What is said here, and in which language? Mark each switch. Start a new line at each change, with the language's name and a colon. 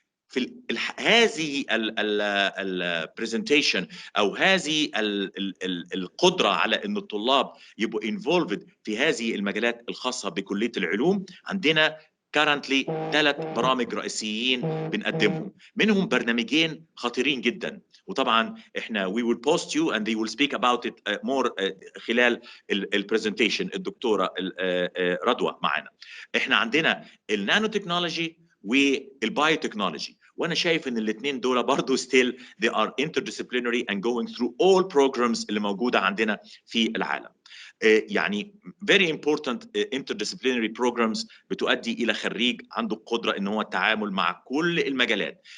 Arabic: في هذه البرزنتيشن او هذه القدره على ان الطلاب يبقوا انفولفد في هذه المجالات الخاصه بكليه العلوم. عندنا currently 3 برامج رئيسيين بنقدمهم، منهم برنامجين خطيرين جدا، وطبعا احنا
English: we will post you and they will speak about it more
Arabic: خلال البرزنتيشن. الدكتوره رضوى معانا. احنا عندنا النانو تكنولوجي والبايو تكنولوجي، وانا شايف ان الاثنين دول برضه
English: still they are interdisciplinary and going through all programs
Arabic: اللي موجوده عندنا في العالم. يعني
English: very important interdisciplinary programs
Arabic: بتؤدي الى خريج عنده القدره ان هو التعامل مع كل المجالات.